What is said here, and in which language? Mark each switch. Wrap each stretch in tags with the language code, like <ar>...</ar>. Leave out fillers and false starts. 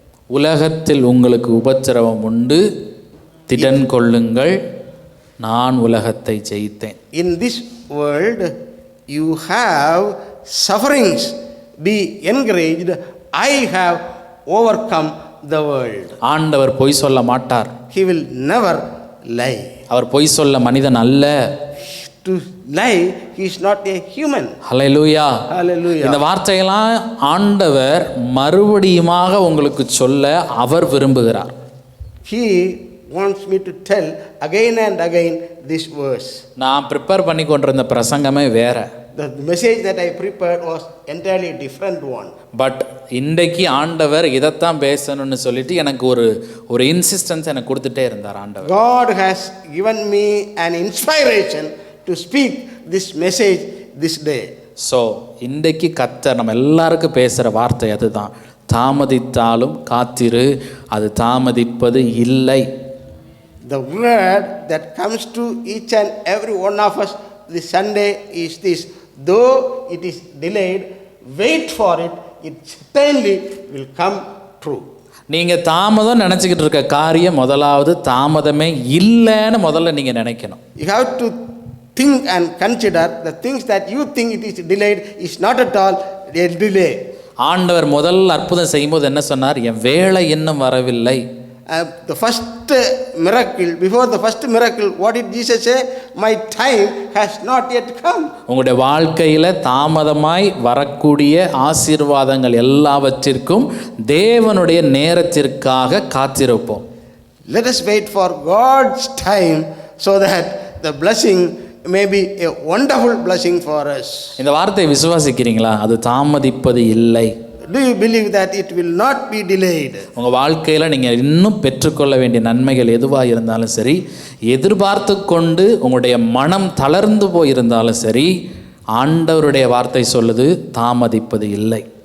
<ta>உலகத்தில் உங்களுக்கு உபத்திரவம் உண்டு, திடன் கொள்ளுங்கள், நான் உலகத்தை ஜெயித்தேன்.</ta> <en>In this world you have sufferings. Be encouraged. I have overcome the world.</en> <ta>ஆண்டவர் பொய் சொல்ல மாட்டார்.</ta> <en>He will never lie.</en> <ta>அவர் பொய் சொல்ல மனிதன் அல்ல.</ta> <en>To lie, he is not a human.</en> <ta>Hallelujah.</ta> <en>Hallelujah.</en> <ta>இந்த வார்த்தையெல்லாம் ஆண்டவர் மறுபடியுமாக உங்களுக்கு சொல்ல அவர் விரும்புகிறார்.</ta> <en>He wants me to tell again and again this verse.</en> <ta>நான் ப்ரிப்பேர் பண்ணி கொண்டிருந்த பிரசங்கமே வேற.</ta> <en>The message that I prepared was entirely different one.</en> <ta>But இன்றைக்கு ஆண்டவர் இதைத்தான் பேசணும்னு சொல்லிட்டு எனக்கு ஒரு இன்சிஸ்டன்ஸ் எனக்கு கொடுத்துட்டே இருந்தார் ஆண்டவர்.</ta> <en>God has given me an inspiration to speak this message this day.</en> <ta>So இன்றைக்கு கர்த்தர் நம்ம எல்லாருக்கும் பேசுகிற வார்த்தை அதுதான். தாமதித்தாலும் காத்திரு, அது தாமதிப்பது இல்லை.</ta> <en>The word that comes to each and every one of us this Sunday is this: though it is delayed, wait for it. It certainly will come true.</en> <ta>நீங்கள் தாமதம் நினச்சிக்கிட்டு இருக்க காரியம் முதலாவது தாமதமே இல்லைன்னு முதல்ல நீங்கள் நினைக்கணும்.</ta> <en>You have to think and consider the things that you think it is delayed is not at all a delay.</en> <ta>ஆண்டவர் முதல் அற்புதம் செய்யும்போது என்ன சொன்னார்? என் வேலை இன்னும் வரவில்லை.</ta> <en>The first miracle, before the first miracle, what did Jesus say? My time has not yet come.</en> <ta>உங்களுடைய வாழ்க்கையில் தாமதமாய் வரக்கூடிய ஆசீர்வாதங்கள் எல்லாவற்றிற்கும் தேவனுடைய நேரத்திற்காக காத்திருப்போம்.</ta> <en>Let us wait for God's time so that the blessing may be a wonderful blessing for us.</en> <ta>இந்த வார்த்தையை விசுவாசிக்கிறீங்களா? அது தாமதிப்பது இல்லை.</ta> <en>Do you believe that it will not be delayed?</en> <ta>உங்கள் வாழ்க்கையில் நீங்கள் இன்னும் பெற்றுக்கொள்ள வேண்டிய நன்மைகள் எதுவாக இருந்தாலும் சரி, எதிர்பார்த்து கொண்டு உங்களுடைய மனம் தளர்ந்து போயிருந்தாலும் சரி, ஆண்டவருடைய வார்த்தை சொல்லுது தாமதிப்பது இல்லை.</ta>